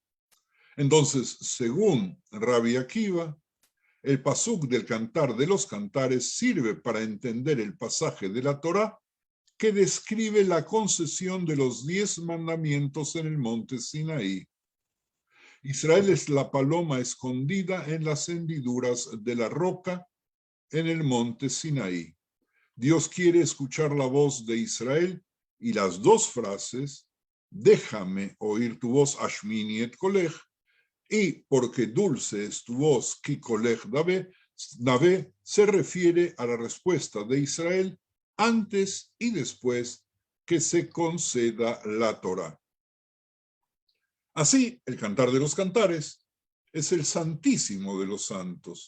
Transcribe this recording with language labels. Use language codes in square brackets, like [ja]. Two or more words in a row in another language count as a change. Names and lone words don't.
[es] Entonces, según Rabbi Akiva, el pasuk del Cantar de los Cantares sirve para entender el pasaje de la Torá que describe la concesión de los 10 mandamientos en el monte Sinaí. Israel es la paloma escondida en las hendiduras de la roca en el monte Sinaí. Dios quiere escuchar la voz de Israel y las 2 frases, déjame oír tu voz, [he] השמיעיני את קולך, [es] y porque dulce es tu voz, [he] כי קולך ערב, [es] se refiere a la respuesta de Israel antes y después que se conceda la Torá. Así, el Cantar de los Cantares es el santísimo de los santos.